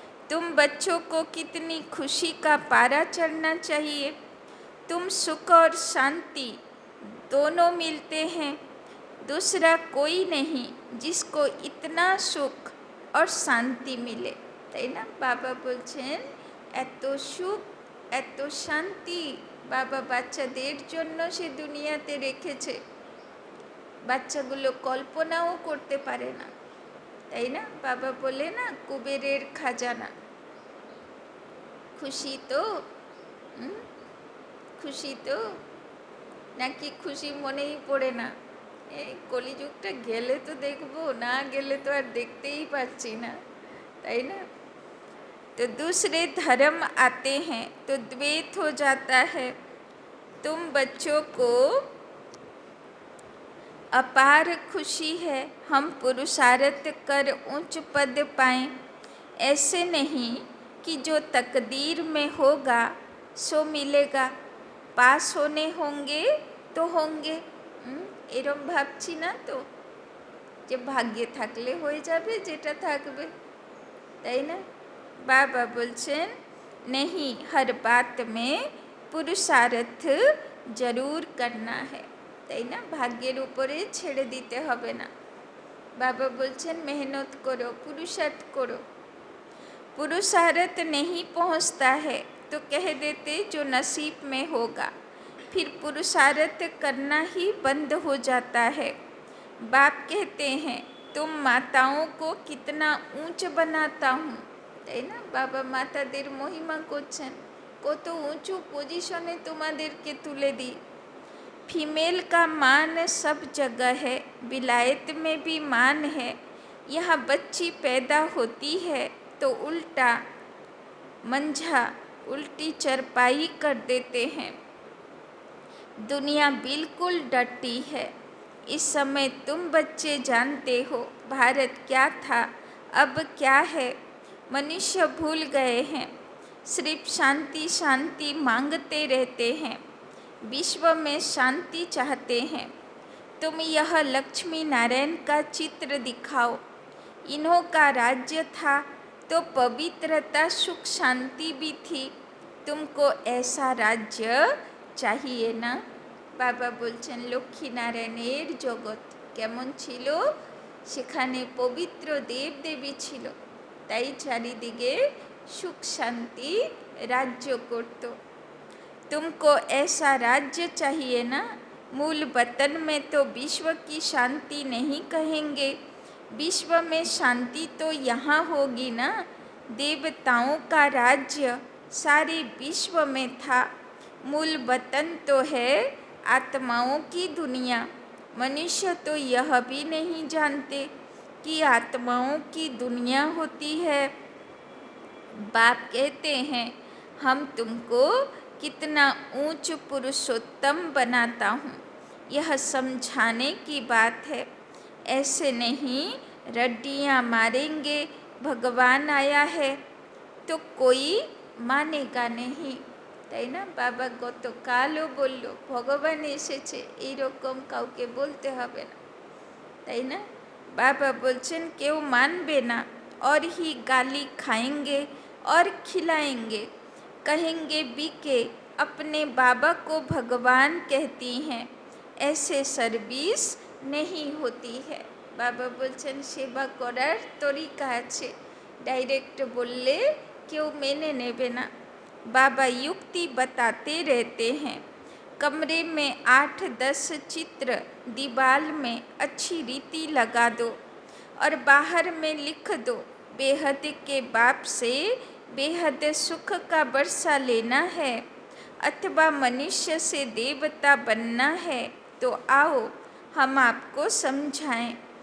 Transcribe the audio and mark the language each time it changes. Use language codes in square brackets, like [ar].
[hi] तुम बच्चों को कितनी खुशी का पारा चढ़ना चाहिए। तुम सुख और शांति दोनों मिलते हैं। दूसरा कोई नहीं जिसको इतना सुख और शांति मिले। [bn] তাই না? বাবা বলছেন এত সুখ এত শান্তি বাবা বাচ্চাদের জন্য সে দুনিয়াতে রেখেছে, বাচ্চাগুলো কল্পনাও করতে পারে না। তাই না? বাবা বলে না কুবেরের খাজানা। খুশি তো? খুশি তো? নাকি খুশি মনেই পড়ে না? এই কলিযুগটা গেলে তো দেখবো, না গেলে তো আর দেখতেই পাচ্ছি না, তাই না? [hi] तो दूसरे धर्म आते हैं तो द्वैत हो जाता है। तुम बच्चों को अपार खुशी है हम पुरुषार्थ कर उच्च पद पाएं। ऐसे नहीं कि जो तकदीर में होगा सो मिलेगा, पास होने होंगे तो होंगे। [bn] এরম ভাবছি না তো যে ভাগ্যে থাকলে হয়ে যাবে যেটা থাকবে, তাই না? [hi] बाबा [bn] बोलছেন [hi] नहीं, हर बात में पुरुषार्थ जरूर करना है। [bn] তাই না? ভাগ্যের উপরে ছেড়ে দিতে হবে না। [hi] बाबा [bn] बोलছেন [hi] मेहनत करो, पुरुषार्थ करो। पुरुषार्थ नहीं पहुंचता है तो कह देते जो नसीब में होगा, फिर पुरुषार्थ करना ही बंद हो जाता है। बाप कहते हैं तुम माताओं को कितना ऊंच बनाता हूँ। [bn] তাই না? বাবা মাতাদের মহিমা করছেন, কত উঁচু পজিশনে তোমাদেরকে তুলে দিই। [hi] फीमेल का मान सब जगह है, विलायत में भी मान है। यहाँ बच्ची पैदा होती है तो उल्टा मंझा उल्टी चरपाई कर देते हैं। दुनिया बिल्कुल डटी है। इस समय तुम बच्चे जानते हो भारत क्या था, अब क्या है। मनुष्य भूल गए हैं, सिर्फ शांति शांति मांगते रहते हैं, विश्व में शांति चाहते हैं। तुम यह लक्ष्मी नारायण का चित्र दिखाओ। इन्हों का राज्य था तो पवित्रता सुख शांति भी थी। तुमको ऐसा राज्य चाहिए ना। [bn] বাবা বলছেন লক্ষ্মী নারায়ণের জগৎ কেমন ছিল? সেখানে পবিত্র দেবদেবী ছিল, তাই চারিদিকে সুখ শান্তি রাজ্য করত। [hi] तुमको ऐसा राज्य चाहिए ना। मूल वतन में तो विश्व की शांति नहीं कहेंगे, विश्व में शांति तो यहाँ होगी ना। देवताओं का राज्य सारे विश्व में था। मूल वतन तो है आत्माओं की दुनिया। मनुष्य तो यह भी नहीं जानते कि आत्माओं की दुनिया होती है। बाप कहते हैं हम तुमको कितना ऊंच पुरुषोत्तम बनाता हूँ, यह समझाने की बात है। ऐसे नहीं रड्डियाँ मारेंगे भगवान आया है तो कोई मानेगा नहीं। [bn] তাই না? বাবা গতকালও বলল ভগবান এসেছে, এইরকম কাউকে বলতে হবে না, তাই না? বাবা বলছেন কেউ মানবে না, [hi] और ही गाली खाएंगे और खिलाएंगे, कहेंगे बीके अपने बाबा को भगवान कहती हैं, ऐसे सर्विस नहीं होती है। [bn] বাবা বলছেন সেবা করার তরিকা আছে, ডাইরেক্ট বললে কেউ মেনে নেবে না। [hi] बाबा युक्ति बताते रहते हैं, कमरे में 8-10 चित्र दीवार में अच्छी रीति लगा दो और बाहर में लिख दो, बेहद के बाप से बेहद सुख का वर्षा लेना है अथवा मनुष्य से देवता बनना है तो आओ हम आपको समझाएं।